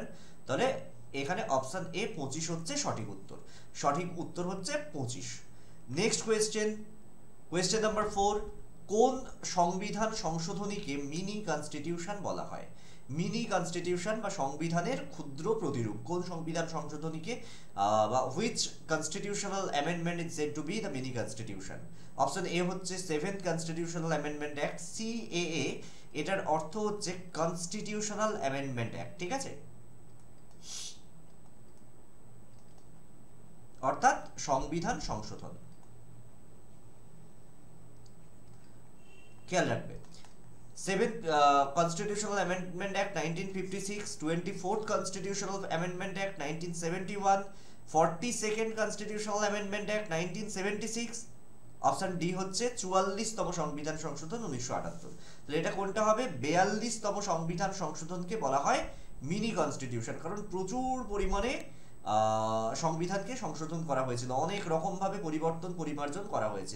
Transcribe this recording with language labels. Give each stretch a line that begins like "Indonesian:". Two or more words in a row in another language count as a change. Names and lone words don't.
Bangla: তাহলে এখানে
English: option A
Bangla: 25 হচ্ছে সঠিক উত্তর। সঠিক উত্তর হচ্ছে 25।
English: next question, question number 4,
Bangla: কোন সংবিধান সংশোধনীকে
English: mini constitution
Bangla: বলা হয়?
English: mini constitution
Bangla: বা সংবিধানের ক্ষুদ্র প্রতিরূপ, কোন সংবিধান সংশোধনীকে বা
English: which constitutional amendment is said to be the mini constitution? option A
Bangla: হচ্ছে
English: 7th constitutional amendment act,
Bangla: সিএএ, এটার অর্থ হচ্ছে
English: constitutional amendment act.
Bangla: ঠিক আছে, অর্থাৎ সংবিধান সংশোধন। খেয়াল রাখবে,
English: 7th Constitutional Amendment Act 1956, 24th Constitutional Amendment Act 1971, 42nd Constitutional Amendment Act 1976, option D
Bangla: হচ্ছে 44তম সংবিধান সংশোধন 1978। তাহলে এটা কোনটা হবে? 42তম সংবিধান সংশোধনকে বলা হয়
English: mini constitution,
Bangla: কারণ প্রচুর পরিমাণে সংবিধানকে সংশোধন করা হয়েছিল, অনেক রকম ভাবে পরিবর্তন পরিমার্জন করা হয়েছিল।